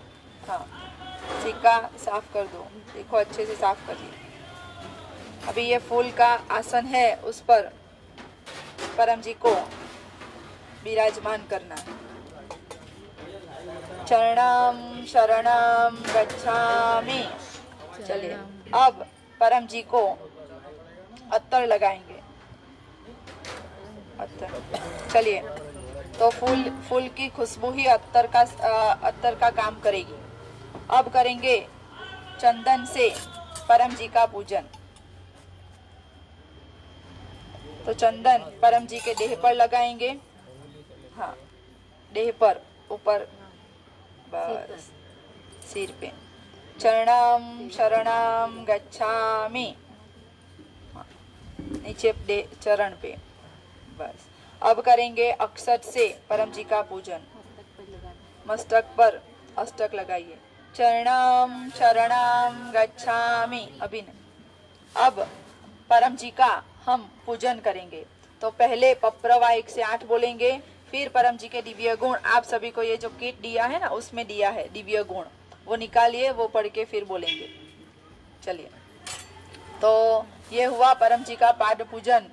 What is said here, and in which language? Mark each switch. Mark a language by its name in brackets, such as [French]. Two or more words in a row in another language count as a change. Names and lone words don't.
[Hindi] हाँ सिक्का साफ कर दो, देखो अच्छे से साफ करिए। अभी ये फूल का आसन है, उस पर परम जी को विराजमान करना। [Sanskrit] चरणम शरणम गच्छामि। [Hindi] चलिए अब परम जी को अत्तर लगाएंगे। अत्तर, चलिए तो फूल की खुशबू ही अत्तर का काम करेगी। अब करेंगे चंदन से परम जी का पूजन। तो चंदन परम जी के देह पर लगाएंगे। हाँ देह पर, ऊपर, बस सिर पे। [Sanskrit] चरणम शरणम गच्छामि, [Hindi] नीचे चरण पे। बस अब करेंगे अक्षत से परम जी का पूजन। मस्तक पर अष्टक लगाइए। [Sanskrit] चरणम शरणम गच्छामि। [Hindi] अभी अब परम जी का हम पूजन करेंगे। तो पहले पप्रवा 1 से 8 बोलेंगे, फिर परम जी के दिव्य गुण। आप सभी को ये जो किट दिया है ना, उसमें दिया है दिव्य गुण, वो निकालिए, वो पढ़ के फिर बोलेंगे। चलिए तो ये हुआ परम जी का पाद पूजन।